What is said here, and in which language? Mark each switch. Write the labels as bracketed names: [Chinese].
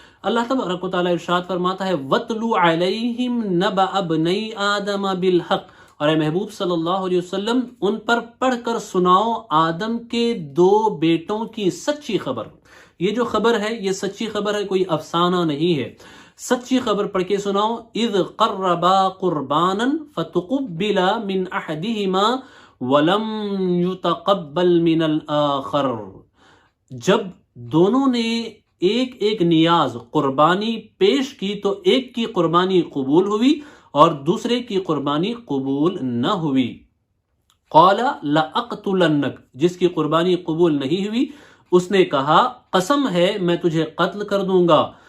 [Urdu] اللہ تبارک و تعالی ارشاد فرماتا ہے [Arabic] وَاتْلُ عَلَيْهِمْ نَبَأَ ابْنَيْ آدَمَ بِالْحَقِّ، [Urdu] اور اے محبوب صلی اللہ علیہ وسلم ان پر پڑھ کر سناؤ آدم کے 2 بیٹوں کی سچی خبر. یہ جو خبر ہے یہ سچی خبر ہے، کوئی افسانہ نہیں ہے. سچی خبر پڑھ کے سناؤ. [Arabic] اذ قربا قربانا فتقبل من احدہما ولم يتقبل من الاخر. [Urdu] جب دونوں نے ایک ایک نیاز قربانی پیش کی تو ایک کی قربانی قبول ہوئی اور دوسرے کی قربانی قبول نہ ہوئی. [Arabic] قال لأقتلنک، [Urdu] جس کی قربانی قبول نہیں ہوئی اس نے کہا قسم ہے میں تجھے قتل کر دوں گا.